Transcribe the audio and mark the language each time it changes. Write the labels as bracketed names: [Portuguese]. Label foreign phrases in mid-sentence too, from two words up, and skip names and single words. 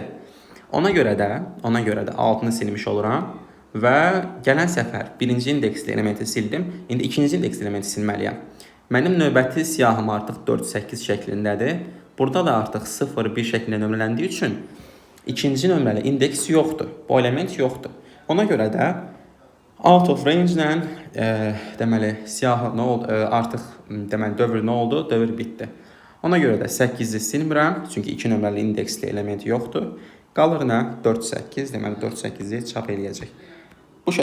[Azerbaijani] Ona görə də 6'ını silmiş oluram və gələn səfər 1-ci indeksli elementi sildim. İndi 2-ci indeksli elementi silməliyəm. Mənim növbəti siyahım artıq 4, 8 şəklindədir. Burada da artıq 0, 1 şəklində nömrələndiyi üçün 2-ci nömrəli indeks yoxdur. Bu element yoxdur. Ona görə də [English] out of range [Azerbaijani] ilə deməli siyahı nə oldu? Artıq deməli dövr nə oldu? Dövr bitdi. Ona görə də 8'i silmirəm, çünki 2 nömrəli indeksli element yoxdur. Qalır nə? 4, 8, deməli 4, 8'i çap eləyəcək. Bu şəkildə